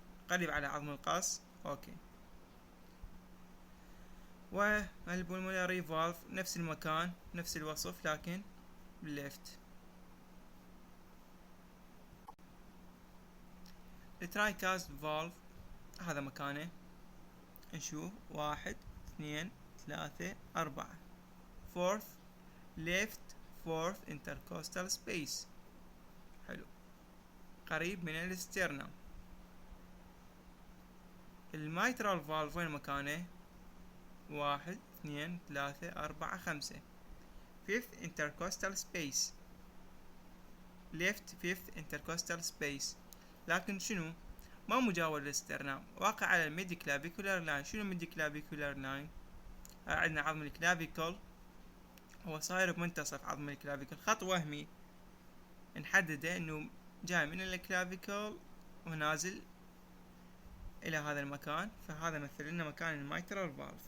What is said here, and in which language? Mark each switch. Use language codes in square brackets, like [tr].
[ar] قريب على عظم القص. أوكي. والبولمونري فالف نفس المكان نفس الوصف لكن بالليفت. الترايكاست فالف هذا مكانه. نشوف [en] 1 2 3 4 fourth left fourth intercostal space. [ar] حلو. قريب من الاسترنم. الميترال فالف وين مكانه؟ [en] 1 2 3 4 5 fifth intercostal space left fifth intercostal space. [ar] لكن شنو؟ ما مجاور للاسترنام، واقع على الميديكلافيكولار لاين. شنو الميديكلافيكولار لاين؟ عندنا عظم الكلافيكل هو صاير بمنتصف عظم الكلافيكل. خط وهمي نحدده انه جاي من الكلافيكل ونازل الى هذا المكان، فهذا مثل لنا مكان الميترال فالف.